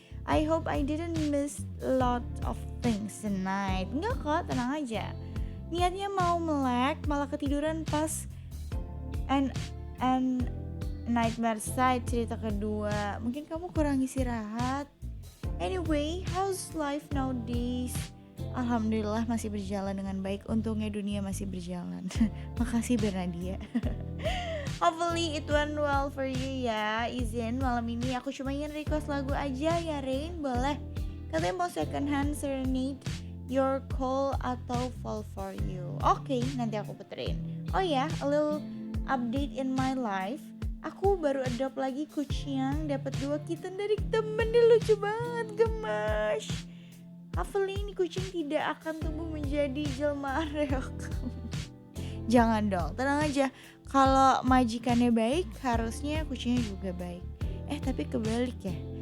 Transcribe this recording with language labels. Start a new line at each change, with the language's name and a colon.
English: I hope I didn't miss a lot of things tonight.
Indonesian: Enggak kok, tenang aja. Niatnya mau melek, malah ketiduran pas and Nightmare Side cerita kedua. Mungkin kamu kurang istirahat.
English: Anyway, how's life nowadays?
Indonesian: Alhamdulillah masih berjalan dengan baik. Untungnya dunia masih berjalan. Makasih Bernadia.
English: Hopefully it went well for you ya.
Indonesian: Izin malam ini aku cuma ingin request lagu aja ya Rain, boleh? Katanya mau Second Hand Serenade, Your Call atau Fall For You. Oke, nanti aku puterin.
English: Oh ya, a little update in my life.
Indonesian: Aku baru adopt lagi kucing, dapat 2 kitten dari temen. Dia lucu banget, gemas. Hopefully ini kucing tidak akan tumbuh menjadi jelma reok. Jangan dong, tenang aja. Kalau majikannya baik, harusnya kucingnya juga baik. Tapi kebalik ya.